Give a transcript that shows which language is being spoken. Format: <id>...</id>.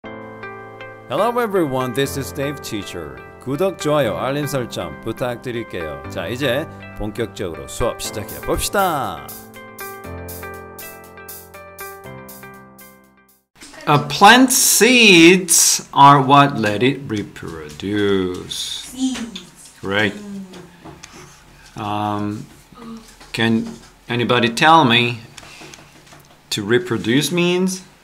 <en>Hello everyone, this is Dave Teacher.</en> <ko>구독, 좋아요, 알림 설정 부탁드릴게요. 자, 이제 본격적으로 수업 시작해 봅시다.</ko> <en>Plant seeds are what let it reproduce. Seeds. Right. Can anybody tell me to reproduce means?</en>